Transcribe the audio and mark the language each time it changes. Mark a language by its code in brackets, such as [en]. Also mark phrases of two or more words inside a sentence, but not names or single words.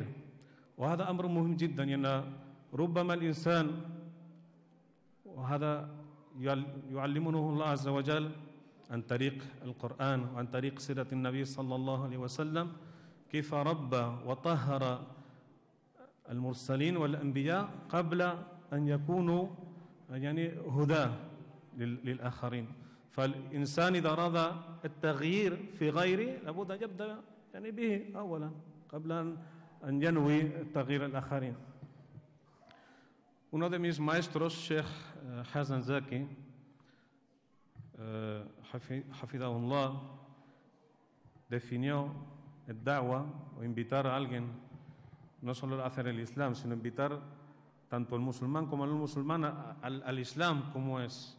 [ar] وهذا أمر مهم جدا، لأن ربما الإنسان، وهذا يعلمونه الله عز وجل عن طريق القرآن وعن طريق سيرة النبي صلى الله عليه وسلم، كيف ربى وطهر المرسلين والأنبياء قبل أن يكونوا يعني هدى للآخرين. فالإنسان إذا أراد التغيير في غيره لابد أن يبدأ يعني به أولا قبل أن ينوي تغيير الآخرين. [es] Uno de mis maestros, Sheikh Hassan Zaki, Hafidahullah, definió el da'wa, o invitar a alguien, no solo a hacer el Islam, sino invitar tanto al musulmán como al no musulmán al Islam como es.